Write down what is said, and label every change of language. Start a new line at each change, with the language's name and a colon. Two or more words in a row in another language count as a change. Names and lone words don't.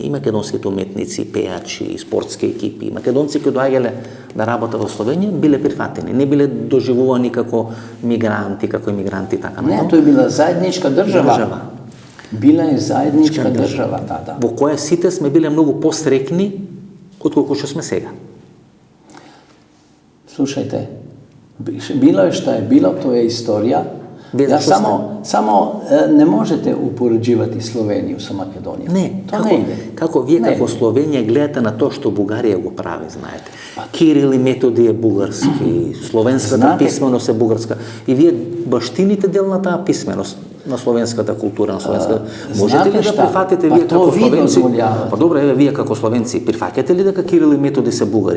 Macedonian: И македонските уметници, пејачи, спортски екипи, македонци кои доаѓале да работат во Словенија, биле прифатени, не биле доживувани како мигранти, така. Не, тоа е била заедничка држава. Била е заедничка држава тада. Во која сите сме биле многу посрекни отколку што сме сега. Слушајте,
Serbian: bilo je šta je bilo, to je istorija. Ja samo ne možete upoređivati Sloveniju sa Makedonijom.
Macedonian: Не, како ви како Словенија гледате на то што Бугарија го прави, знаете. Кирил и Методи е бугарски, словенската писменост е бугарска. И вие баштините дел на таа писменост, на словенската култура, на словенската. Можете ли да прифатите вие како словенци? Па добре, еве вие како словенци, прифаќате ли дека Кирил и Методи се бугари?